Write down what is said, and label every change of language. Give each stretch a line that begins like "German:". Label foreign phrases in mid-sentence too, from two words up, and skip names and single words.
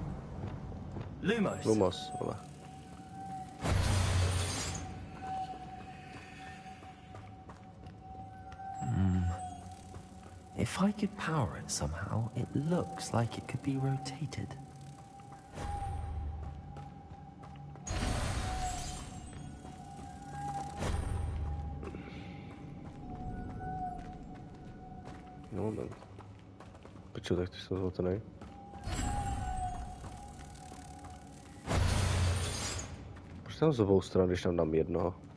English: Lumos. Lumos, vole. If I could power it somehow, it looks like it could be rotated. No, no.
Czech: Piču, tak ty jsou zhotený. Proč tam z obou stran, když tam dám jednoho?